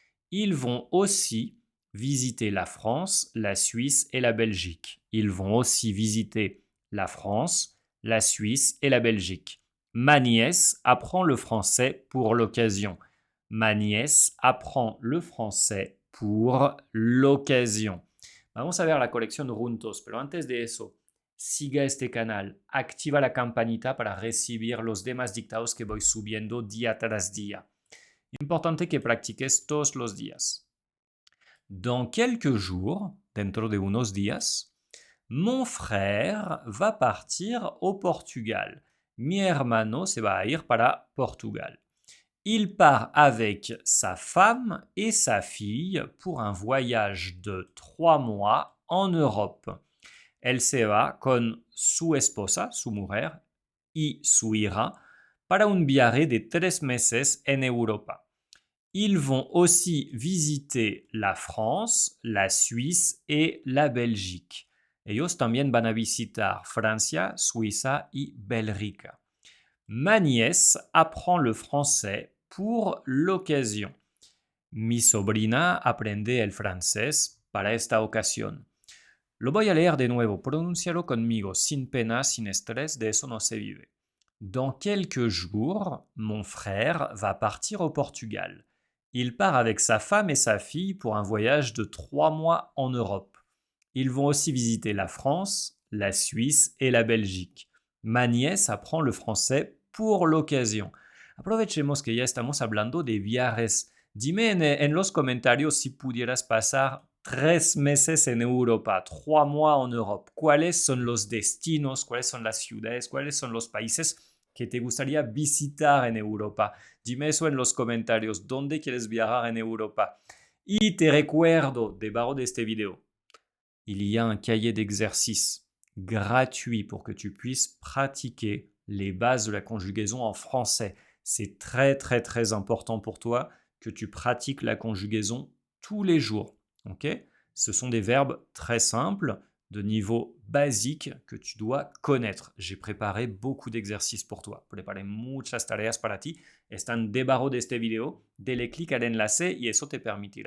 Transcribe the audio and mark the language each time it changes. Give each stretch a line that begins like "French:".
French: Ils vont aussi visiter la France, la Suisse et la Belgique. Ils vont aussi visiter la France, la Suisse et la Belgique. Ma nièce apprend le français pour l'occasion. Ma nièce apprend le français pour l'occasion.
Spanish: Vamos a ver la colección juntos, pero antes de eso, siga este canal, activa la campanita para recibir los demás dictados que voy subiendo día tras día. Importante que practiques todos los días.
French: Dans quelques jours,
Spanish: dentro de unos días,
French: mon frère va partir au Portugal.
Spanish: Mi hermano se va a ir para Portugal.
French: Il part avec sa femme et sa fille pour un voyage de 3 mois en Europe.
Spanish: Elle se va con su esposa, su mujer, y su hija para un viaje de 3 meses en Europa.
French: Ils vont aussi visiter la France, la Suisse et la Belgique.
Spanish: Ellos también van a visitar Francia, Suiza y Bélgica.
French: Ma nièce apprend le français pour l'occasion.
Spanish: Mi sobrina aprende el francés para esta ocasión. Lo voy a leer de nuevo, pronúncialo conmigo, sin pena, sin estrés, de eso no se vive.
French: Dans quelques jours, mon frère va partir au Portugal. Il part avec sa femme et sa fille pour un voyage de 3 mois en Europe. Ils vont aussi visiter la France, la Suisse et la Belgique. Ma nièce apprend le français pour l'occasion.
Spanish: Aprovechemos que ya estamos hablando de viajes. Dime en los comentarios si pudieras pasar 3 meses en Europa,
French: 3 mois en Europe.
Spanish: ¿Cuáles son los destinos? ¿Cuáles son las ciudades? ¿Cuáles son los países que te gustaría visitar en Europa? Dime eso en los comentarios. ¿Dónde quieres viajar en Europa? Y te recuerdo, debajo de este video,
French: il y a un cahier d'exercices gratuit pour que tu puisses pratiquer les bases de la conjugaison en français. C'est très très très important pour toi que tu pratiques la conjugaison tous les jours.
English: Okay?
French: Ce sont des verbes très simples, de niveau basique que tu dois connaître. J'ai préparé beaucoup d'exercices pour toi.
Spanish: Preparé muchas tareas para ti. Están debajo de este video. Dele clic al enlace y eso te permitirá descargar tu cuaderno de tareas gratuito.